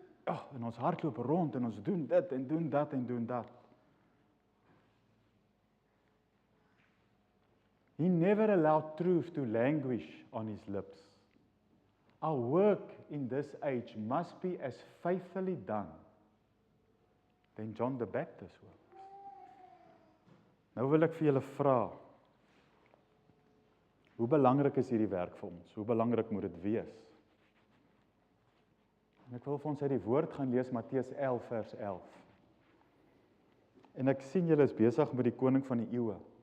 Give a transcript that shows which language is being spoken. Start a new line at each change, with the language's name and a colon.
Afrikaans: En ons hardloop rond en ons doen dit en doen dat en doen dat.
English: He never allowed truth to languish on his lips. Our work in this age must be as faithfully done than John the Baptist work.
Afrikaans: Nou wil ek vir julle vra, hoe belangrik is hierdie werk vir ons? Hoe belangrik moet dit wees? En ek wil vir ons uit die woord gaan lees Matteus 11 vers 11. En ek sien julle is besig met die koning van die eeue.